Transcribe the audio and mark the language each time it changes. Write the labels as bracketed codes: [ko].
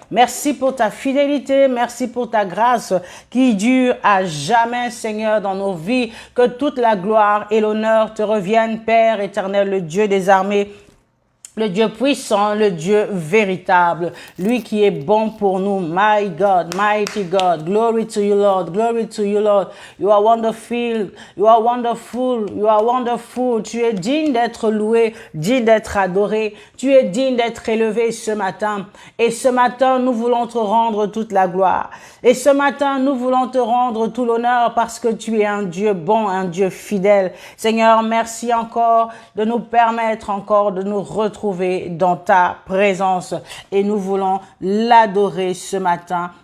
[fr] Merci pour ta fidélité, merci pour ta grâce qui dure à jamais, Seigneur, dans nos vies. Que toute la gloire et l'honneur te reviennent, Père éternel, le Dieu des armées, le Dieu puissant, le Dieu véritable, lui qui est bon pour nous. [en] My God, mighty God, glory to you, Lord, glory to you, Lord. You are wonderful, you are wonderful, you are wonderful. [fr] Tu es digne d'être loué, digne d'être adoré. Tu es digne d'être élevé ce matin. Et ce matin, nous voulons te rendre toute la gloire. Et ce matin, nous voulons te rendre tout l'honneur parce que tu es un Dieu bon, un Dieu fidèle. Seigneur, merci encore de nous permettre encore de nous retrouver dans ta présence et nous voulons l'adorer ce matin.